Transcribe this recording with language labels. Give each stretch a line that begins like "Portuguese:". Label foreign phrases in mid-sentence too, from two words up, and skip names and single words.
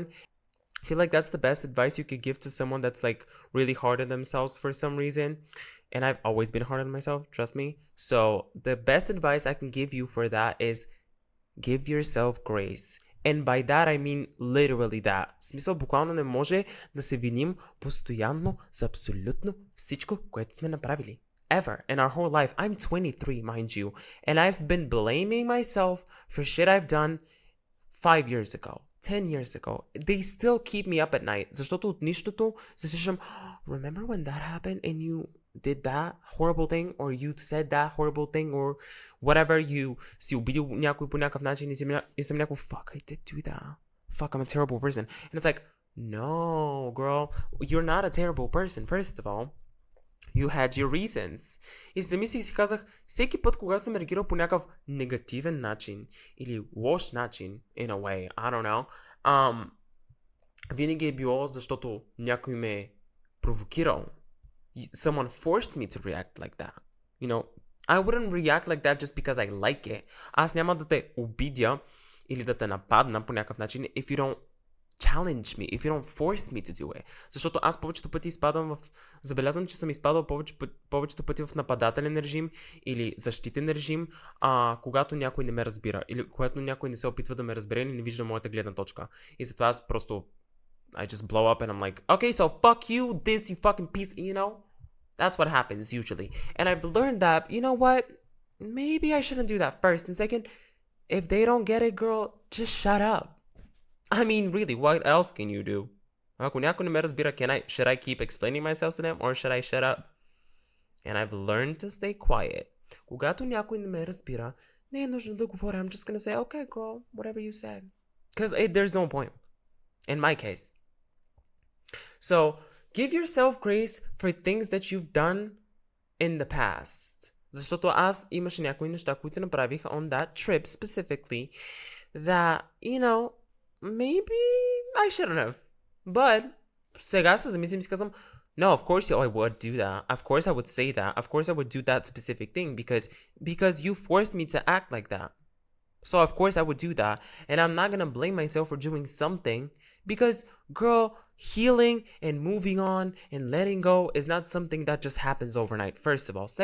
English: I feel like that's the best advice you could give to someone that's like really hard on themselves for some reason. And I've always been hard on myself, trust me. So the best advice I can give you for that is give yourself grace. And by that I mean literally that.
Bulgarian: В смисъл, буквално не може да се виним постоянно за абсолютно всичко, което сме направили.
English: Ever in our whole life. I'm 23, mind you. And I've been blaming myself for shit I've done 5 years ago. 10 years ago. They still keep me up at night.
Bulgarian: Защото от нищото се сещам,
English: remember when that happened and you did that horrible thing or you said that horrible thing or whatever, you
Bulgarian: си обидил някой по някакъв начин и съм някакво,
English: fuck, I did do that. Fuck, I'm a terrible person. And it's like, no, girl, you're not a terrible person, first of all. You had your reasons.
Bulgarian: И се замислих и си казах, всеки път, когато съм реагирал по някакъв негативен начин или лош начин,
English: in a way, I don't know,
Bulgarian: винаги е било защото някой ме е провокирал.
English: Someone forced me to react like that. I wouldn't react like that just because I like it.
Bulgarian: Аз няма да те обидя или да те нападна по някакъв начин
English: if you don't challenge me, if you don't force me to do it.
Bulgarian: Защото аз повечето пъти изпадам забелязвам, че съм изпадал повечето пъти в нападателен режим или защитен режим, когато някой не ме разбира или когато някой не се опитва да ме разбере или не вижда моята гледна точка. И затова аз просто
English: I just blow up and I'm like, okay, so fuck you, this, you fucking piece, That's what happens usually. And I've learned that, you know what? Maybe I shouldn't do that first. And second, if they don't get it, girl, just shut up. I mean, really, what else can you do?
Bulgarian: Ако някой не ме разбира,
English: should I keep explaining myself to them or should I shut up? And I've learned to stay quiet.
Bulgarian: Когато някой не ме разбира, не е нужно да говоря.
English: I'm just gonna say, okay, girl, whatever you said. Because there's no point. In my case. So, give yourself grace for things that you've done in the past.
Bulgarian: Защото аз имаше някои неща, които направих
English: on that trip specifically that, maybe I shouldn't have.
Bulgarian: But сега се замислим и си казвам,
English: no, of course I would do that. Of course I would say that. Of course I would do that specific thing because you forced me to act like that. So of course I would do that. And I'm not gonna blame myself for doing something because, girl, healing and moving on and letting go is not something that just happens overnight, first of all.